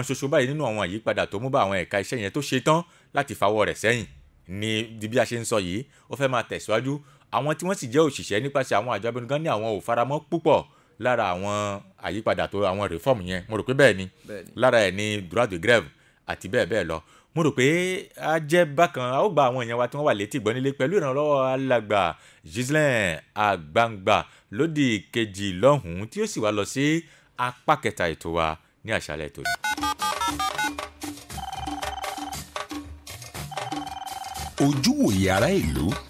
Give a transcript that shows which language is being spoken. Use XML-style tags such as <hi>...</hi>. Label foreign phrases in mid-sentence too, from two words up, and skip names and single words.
<yo>ṣoṣo báyìí nínú àwọn àyípadà tó mú bá àwọn ẹ̀ka iṣẹ́ yẹn tó ṣe tán láti fawọ́ rẹ̀ sẹ́yìn ní bí a ṣe ń sọ yìí ó fẹ́ máa tẹ̀síwájú àwọn tí wọ́n sì jẹ́ òṣìṣẹ́ nípasẹ̀ àwọn àjọ abẹnugan ní àwọn ò faramọ́ púpọ̀ lára àwọn àyípadà tó àwọn reform yẹn mo rò pé bẹ́ẹ̀ ni lára ẹ̀ ní</yo> <fr>droit de grève</fr> <yo>àti bẹ́ẹ̀ bẹ́ẹ̀ lọ mo rò pé a jẹ́ bákan a ó gba àwọn èèyàn wa tí wọ́n wà létí ìgbọ́ nílé pẹ̀lú ìrànlọ́wọ́ alàgbà Ghislaine Agbangba lódì kejì lọ́hùn-ún tí ó sì wá lọ sí apá kẹta ètò wa ní àṣálẹ́ tòní. Ojúwòye ará ìlú.</yo>